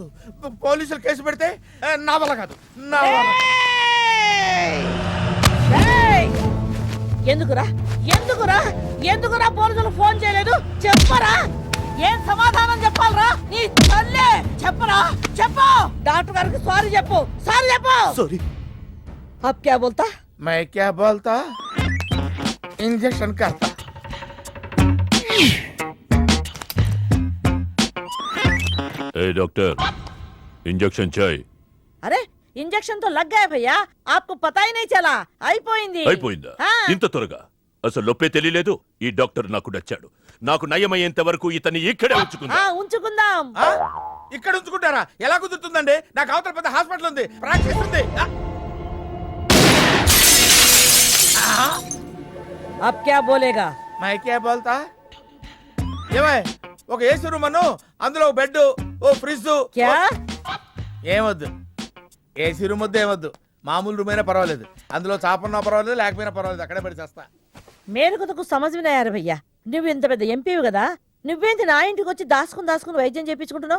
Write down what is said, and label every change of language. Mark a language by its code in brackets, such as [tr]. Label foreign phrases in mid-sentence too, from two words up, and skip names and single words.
[te] పోలీసులు కేసు పెడితే నా వల్ల కాదు, నా వల్ల. ఎందుకురా ఎందుకురా ఎందుకురా పోలీసులు ఫోన్ చేయలేదు? చెప్పరా, ఏం సమాధానం చెప్పాలరా? నీ తల్లే చెప్పరా, చెప్పు. డాక్టర్ గారికి సారీ చెప్పు, సారీ చెప్పు. సారీ. [hi] अब क्या बोलता? मैं क्या बोलता? इंजेक्शन करता. [te] ఏ డాక్టర్, ఇంజెక్షన్ చాయ్. [hi] अरे इंजेक्शन तो लग गया भैया, आपको पता ही नहीं चला. [te] అయిపోయింది. అయిపోయిందా? ఆ. ఇంత త్వరగా? అసలు నొప్పే తెలియలేదు. ఈ డాక్టర్ నాకు నచ్చాడు. నాకు నయమయ్యేంత వరకు ఇతన్ని ఇక్కడే ఉంచుకుందా. ఉంచుకుందాం. ఇక్కడ ఉంచుకుంటారా? ఎలా కుదురుతుందండి? నాకు అవతల పెద్ద హాస్పిటల్ ఉంది, ప్రాక్టీస్ ఉంది. [hi] अब क्या बोलेगा? मैं क्या बोलता? [te] ఏమై, ఒక ఏసీ రూమ్ అను, అందులో ఒక బెడ్, ఓ ఫ్రిడ్జ్. క్యా? ఏమొద్దు, ఏసీ రూమ్ వద్దు, ఏమొద్దు. మామూలు రూమ్ అయినా పర్వాలేదు, అందులో చాపన్నా పర్వాలేదు, లేకపోయినా పర్వాలేదు, అక్కడే పడి చేస్తా. మేలుకొతకు సమజ్వినాయారు భయ్యా. నువ్వు ఇంత పెద్ద ఎంపీవి కదా, నువ్వేంటి నా ఇంటికి వచ్చి దాసుకుని వైద్యం చేయించుకుంటున్నావు?